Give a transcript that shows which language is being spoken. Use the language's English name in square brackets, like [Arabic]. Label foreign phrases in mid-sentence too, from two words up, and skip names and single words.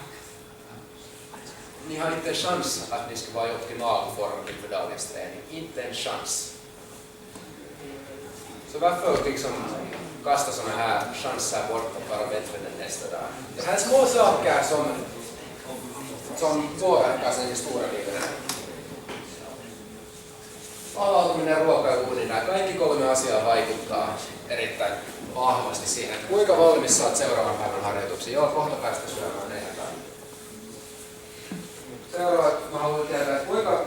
[Swedish] Ni har inte en chans att ni ska vara i optimal form inför dagens träning. Inte en chans. Så varför liksom kasta såna här chanser bort att vara bättre än nästa dag? Det här är små saker som påverkar sen i stora livet. [Finnish] Palautuminen, ruoka ja uudinnan. Kaikki 3 asiaa vaikuttaa erittäin vahvasti siihen, että kuinka valmis saat seuraavan päivän harjoituksiin. Joo, kohta päästä syömään eihän. Seuraava, mä haluan tietää, että kuinka...